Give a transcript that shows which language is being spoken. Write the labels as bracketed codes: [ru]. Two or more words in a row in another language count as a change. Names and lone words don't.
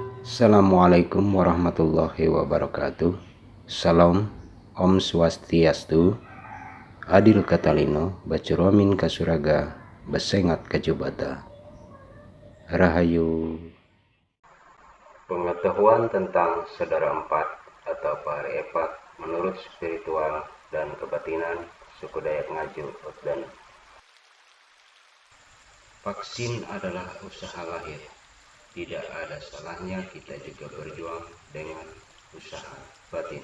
[ar] Assalamualaikum warahmatullahi wabarakatuh. [knx] Salam, [ban] Om Swastiastu, [knx] Adil Katalino, Bacuromin Kasuraga, Besengat Kajubata. [id] Rahayu. Pengetahuan tentang saudara empat atau [nij] pahari epat [id] menurut spiritual dan kebatinan suku Dayak Ngaju dan vaksin adalah usaha lahir. Tidak ada salahnya kita juga berjuang dengan usaha batin.